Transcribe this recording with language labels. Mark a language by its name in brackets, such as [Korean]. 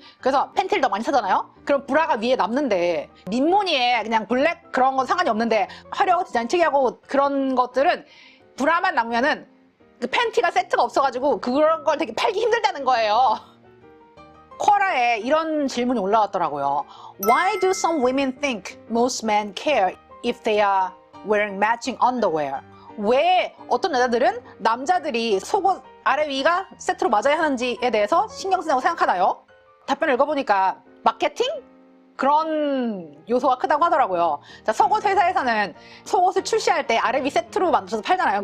[Korean] 그래서 팬티를 더 많이 사잖아요. 그럼 브라가 위에 남는데 민무늬에 그냥 블랙 그런 건 상관이 없는데 화려하고 디자인 특이하고 그런 것들은 브라만 남으면은 그 팬티가 세트가 없어가지고 그런 걸 되게 팔기 힘들다는 거예요. 쿼라에 이런 질문이 올라왔더라고요. [English] Why do some women think most men care if they are wearing matching underwear? [Korean] 왜 어떤 여자들은 남자들이 속옷 아래 위가 세트로 맞아야 하는지에 대해서 신경 쓴다고 생각하나요? 답변을 읽어보니까 마케팅? 그런 요소가 크다고 하더라고요. 자, 속옷 회사에서는 속옷을 출시할 때 아래 위 세트로 만들어서 팔잖아요.